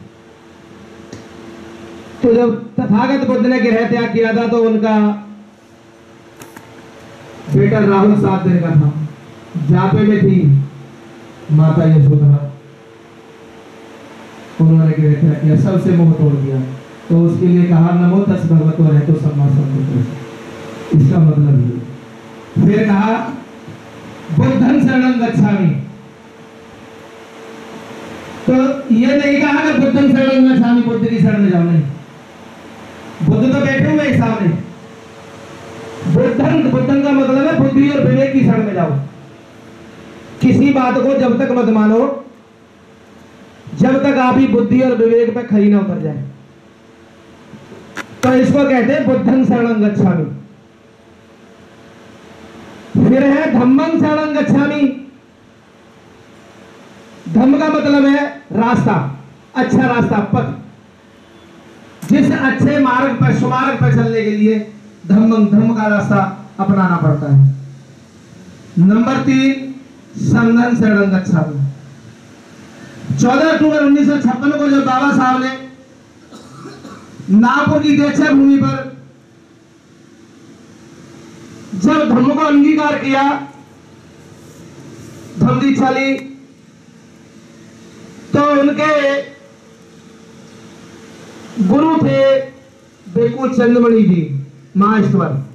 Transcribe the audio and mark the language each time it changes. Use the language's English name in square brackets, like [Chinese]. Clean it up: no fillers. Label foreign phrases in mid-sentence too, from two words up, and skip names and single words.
[Hindi] तो जब तथागत बुद्ध ने ग्रह त्याग किया था तो उनका बेटा राहुल 7 दिन का था, जापे में थी माता यशोधरा, उन्होंने ग्रह त्याग किया, सबसे मोह तोड़ दिया। तो उसके लिए कहा [Pali] नमो तस् भगवतो अरहतो सम्मा संबुद्धः, [Hindi] इसका मतलब ये। फिर कहा [Pali] बुद्धं शरणं गच्छामि, [Hindi] तो ये नहीं कहा कि [Pali] बुद्धं शरणं गच्छामि [Hindi] बुद्ध की शरण में जाओ, नहीं, बुद्ध तो बैठे हुए हैं सामने। बुद्धं का मतलब है बुद्धि और विवेक की शरण में जाओ। किसी बात को जब तक मत मानो जब तक आप ही बुद्धि और विवेक पे खरी ना उतर जाए। तो इसको कहते हैं [Pali] बुद्धं शरणं गच्छामि। [Hindi] फिर है [Pali] धम्मं शरणं गच्छामि। [Hindi] धम्म का मतलब है रास्ता, अच्छा रास्ता, पथ। जिस अच्छे मार्ग पर, सुमार्ग पर चलने के लिए धम्म का रास्ता अपनाना पड़ता है। [Pali] नंबर 3 संघं शरणं गच्छामि। [Hindi] 14 अक्टूबर 1956 को जब बाबा साहब ने नागपुर की दीक्षा भूमि पर जब धम्म को अंगीकार किया, धम्म दीक्षा ली, तो उनके गुरु थे भिक्खु चंद्रमणि जी महाईश्वर।